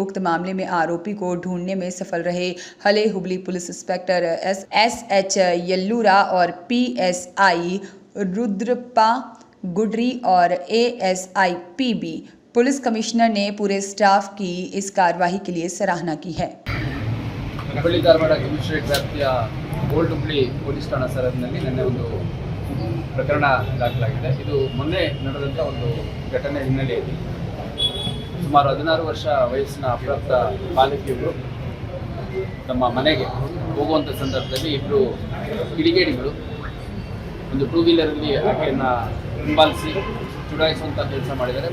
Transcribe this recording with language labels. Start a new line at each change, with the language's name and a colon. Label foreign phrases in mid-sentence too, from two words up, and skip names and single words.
Hindi: उक्त मामले में आरोपी को ढूंढने में सफल रहे हले हुबली
English: police inspector
Hindi: SH यल्लूरा और PSI रुद्रप्पा गुडरी और ASI PB
English: police commissioner
Hindi: ने पूरे स्टाफ की इस कार्यवाही के लिए सराहना की है।
Kannada: ಹುಬ್ಬಳ್ಳಿ ಧಾರವಾಡ ಕಮಿಷನರೇಟ್ ವ್ಯಾಪ್ತಿಯ ಓಲ್ಡ್ ಹುಬ್ಬಳ್ಳಿ ಪೊಲೀಸ್ ಠಾಣಾ ಸರಹದ್ದಿನಲ್ಲಿ ನಿನ್ನೆ ಒಂದು ಪ್ರಕರಣ ದಾಖಲಾಗಿದೆ. ಇದು ಮೊನ್ನೆ ನಡೆದಂಥ ಒಂದು ಘಟನೆ ಹಿನ್ನೆಲೆಯಲ್ಲಿ ಸುಮಾರು 16 ವರ್ಷ ವಯಸ್ಸಿನ ಅಪ್ರಾಪ್ತ ಬಾಲಕಿಯರು ತಮ್ಮ ಮನೆಗೆ ಹೋಗುವಂಥ ಸಂದರ್ಭದಲ್ಲಿ 2 ಕಿಡಿಗೇಡಿಗಳು ಒಂದು 2 ವೀಲರಲ್ಲಿ ಆಕೆಯನ್ನು ಹಿಂಬಾಲಿಸಿ ಚುಡಾಯಿಸುವಂಥ ಕೆಲಸ ಮಾಡಿದ್ದಾರೆ.